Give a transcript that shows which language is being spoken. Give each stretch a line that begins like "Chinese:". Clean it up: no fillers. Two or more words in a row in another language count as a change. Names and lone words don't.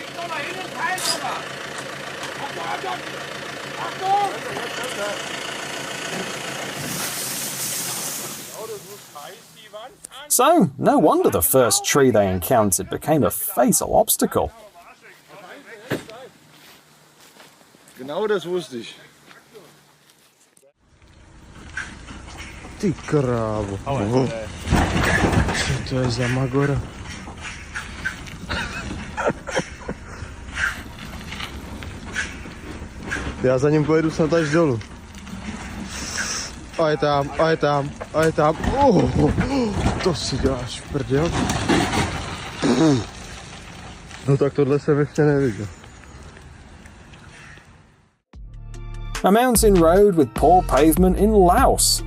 English: So, no wonder the first tree they encountered became a fatal obstacle.
German: Genau das wusste ich.
Czech: Ty krávo. Co to je za magora? Já za ním pojedu snad až dolů. A je tam, a je tam, a je tam. To si děláš prdel. No tak tohle jsem ještě neviděl.
English: A mountain road with poor pavement in Laos.